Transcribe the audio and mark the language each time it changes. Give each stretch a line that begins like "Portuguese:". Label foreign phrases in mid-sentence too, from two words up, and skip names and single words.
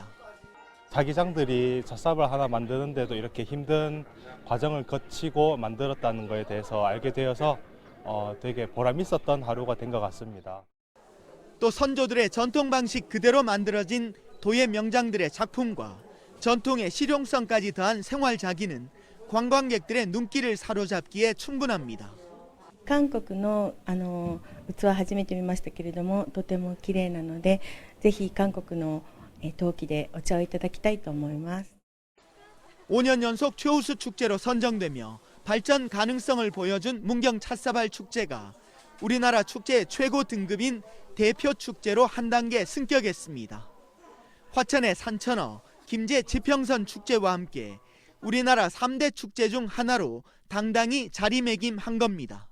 Korean: 사기장들이 찻사발 하나 만드는데도 이렇게 힘든 과정을 거치고 만들었다는 것에 대해서 알게 되어서 되게 보람 있었던 하루가 된 것 같습니다. 또 선조들의 전통 방식 그대로 만들어진 도예 명장들의 작품과 전통의 실용성까지 더한 생활자기는 관광객들의 눈길을 사로잡기에 충분합니다.
Japanese: 韓国の器初めて見ましたけれども、とても綺麗なので、ぜひ韓国の陶器でお茶をいただきたいと思います。
Korean: 5년 연속 최우수 축제로 선정되며 발전 가능성을 보여준 문경 찻사발 축제가 우리나라 축제 최고 등급인 대표 축제로 한 단계 승격했습니다. 화천의 산천어, 김제 지평선 축제와 함께 우리나라 3대 축제 중 하나로 당당히 자리매김한 겁니다.